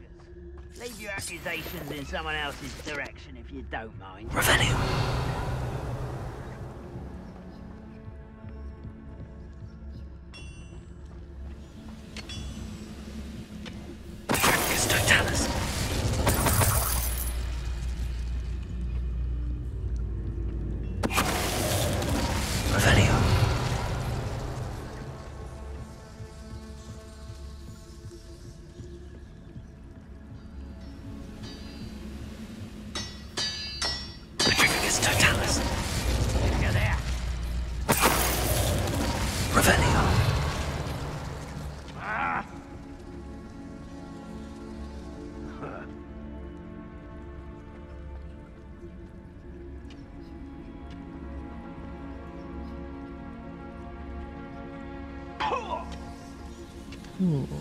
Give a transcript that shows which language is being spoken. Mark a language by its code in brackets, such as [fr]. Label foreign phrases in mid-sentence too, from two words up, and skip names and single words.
[en] Leave your accusations in someone else's direction if you don't mind. Revelio. Totalis. Revelio. Petrificus Totalis. You're there. Revelio. Ah. Ooh.